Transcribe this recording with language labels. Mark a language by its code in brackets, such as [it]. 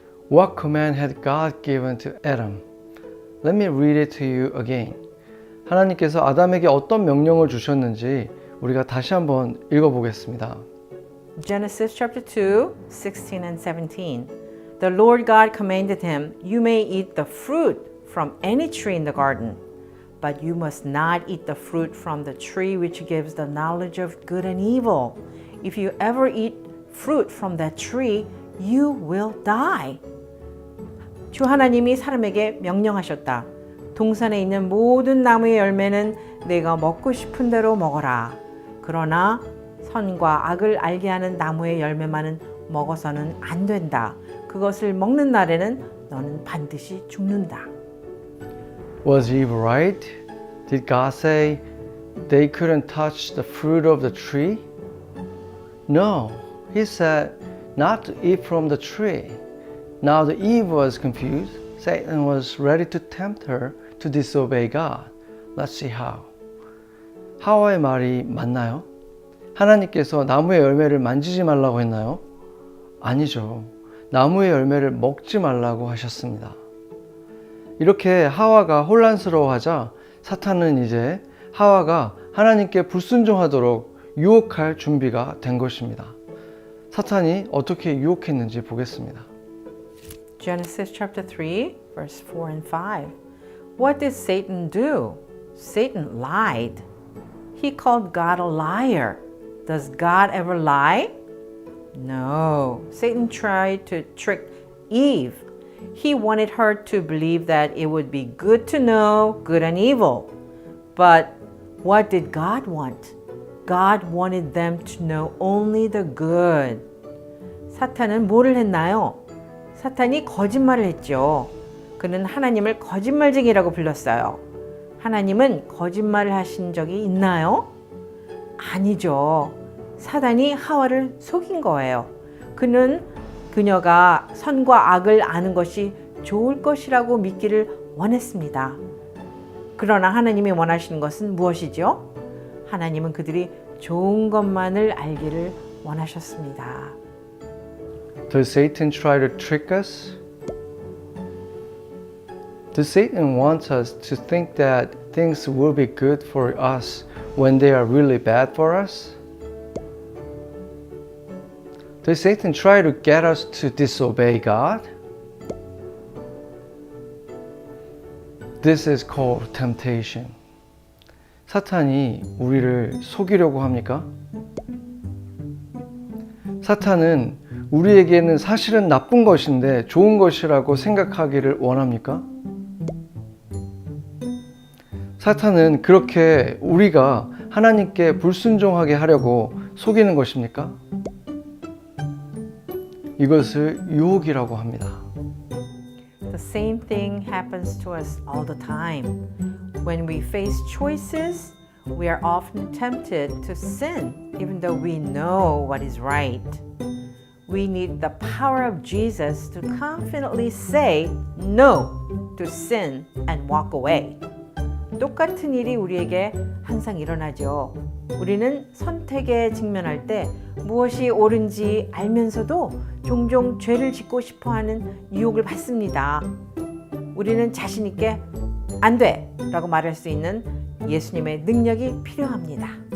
[en] What command had God given to Adam? Let me read it to you again. [ko] 하나님께서 아담에게 어떤 명령을 주셨는지 우리가 다시 한번 읽어보겠습니다. [en] Genesis chapter 2, 16 and 17. The Lord God commanded him, You may eat the fruit from any tree in the garden, but you must not eat the fruit from the tree which gives the knowledge of good and evil. If you ever eat fruit from that tree, you will die. [ko] 주 하나님이 사람에게 명령하셨다. 동산에 있는 모든 나무의 열매는 내가 먹고 싶은 대로 먹어라. 그러나 선과 악을 알게 하는 나무의 열매만은 먹어서는 안 된다. 그것을 먹는 날에는 너는 반드시 죽는다. [en] Was Eve right? Did God say they couldn't touch the fruit of the tree? No, He said not to eat from the tree. Now the Eve was confused. Satan was ready to tempt her to disobey God. Let's see how. [ko] 하와의 말이 맞나요? 하나님께서 나무의 열매를 만지지 말라고 했나요? 아니죠. 나무의 열매를 먹지 말라고 하셨습니다. 이렇게 하와가 혼란스러워하자 사탄은 이제 하와가 하나님께 불순종하도록 유혹할 준비가 된 것입니다. 사탄이 어떻게 유혹했는지 보겠습니다. [en] Genesis chapter 3, verse 4 and 5. What did Satan do? Satan lied. He called God a liar. Does God ever lie? No. Satan tried to trick Eve. He wanted her to believe that it would be good to know good and evil. But what did God want? God wanted them to know only the good. [ko] 사탄은 뭐를 했나요? 사탄이 거짓말을 했죠. 그는 하나님을 거짓말쟁이라고 불렀어요. 하나님은 거짓말을 하신 적이 있나요? 아니죠. 사단이 하와를 속인 거예요. 그는 그녀가 선과 악을 아는 것이 좋을 것이라고 믿기를 원했습니다. 그러나 하나님이 원하시는 것은 무엇이죠? 하나님은 그들이 좋은 것만을 알기를 원하셨습니다. [en] Does Satan try to trick us? Does Satan want us to think that things will be good for us when they are really bad for us? Does Satan try to get us to disobey God? This is called temptation. [ko] 사탄이 우리를 속이려고 합니까? 사탄은 우리에게는 사실은 나쁜 것인데 좋은 것이라고 생각하기를 원합니까? 사탄은 그렇게 우리가 하나님께 불순종하게 하려고 속이는 것입니까? 이것을 유혹이라고 합니다. [en] The same thing happens to us all the time. When we face choices, we are often tempted to sin, even though we know what is right. We need the power of Jesus to confidently say no to sin and walk away. [ko] 똑같은 일이 우리에게 항상 일어나죠. 우리는 선택에 직면할 때 무엇이 옳은지 알면서도 종종 죄를 짓고 싶어하는 유혹을 받습니다. 우리는 자신 있게 안 돼! 라고 말할 수 있는 예수님의 능력이 필요합니다.